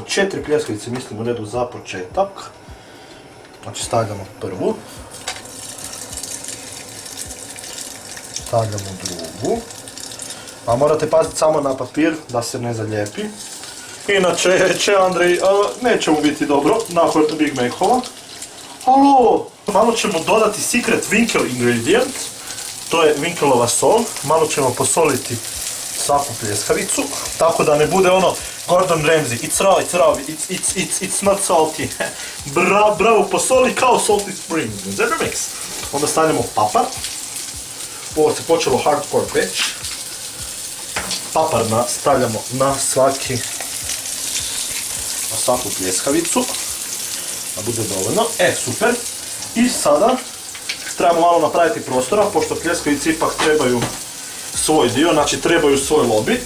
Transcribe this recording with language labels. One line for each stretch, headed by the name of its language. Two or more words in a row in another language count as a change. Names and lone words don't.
Croatian: 4 pljeskavice, mislim u redu za početak. Znači stavljamo prvu, stavljamo drugu, a morate paziti samo na papir da se ne zalijepi. Inače, Andrej, neće mu biti dobro nakon Big Mac-ova. Alo! Malo ćemo dodati
English: secret Winkel ingredient,
Croatian: to je Winkelova sol. Malo ćemo posoliti svaku pljeskavicu, tako da ne bude ono Gordon Ramsay,
English: it's raw, it's not salty.
Croatian: Bravo, posoli kao
English: salty spring.
Croatian: Mix. Onda stavljamo papar. Ovo se počelo hardcore peć. Papar stavljamo na svaku pljeskavicu, da bude dovoljno. Super. I sada trebamo malo napraviti prostora, pošto pljeskavice ipak trebaju svoj dio, znači trebaju svoj lobby.